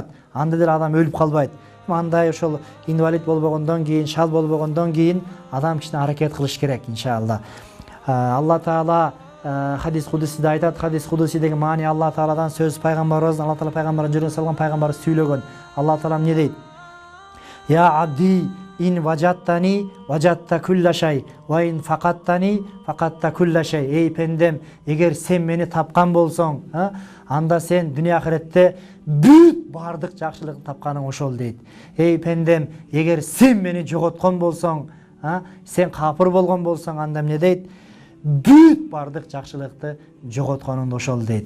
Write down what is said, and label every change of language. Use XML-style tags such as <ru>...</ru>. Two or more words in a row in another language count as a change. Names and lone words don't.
<ky>Анда деле адам өлүп калбайт. Андай ошол инвалид болбогондон кийин, шал болбогондон кийин адам кичине аракет кылыш керек, иншалла. Алла Таала хадис кудусиде айтат. Хадис кудуси деген маани Алла Тааладан сөз, пайгамбарыбыз, Алла Таала пайгамбарын жүрөгүнө салган, пайгамбар сүйлөгөн. Алла Таала эмне дейт?</ky> <ar>يا عبدي إن وجدتني وجدت كل شيء وإن فقدتني فقدت كل شيء.</ar> <ky>Эй пендем, эгер сен мени тапкан болсоң, анда сен дүйнө ахиретте бүт бардык жакшылык тапканың ошол дейт. Эй пендем, эгер сен мени жоготкон болсоң, сен капыр болгон болсоң, анда эмне дейт? Бүт бардык жакшылыкты жоготконуң ошол дейт.</ky>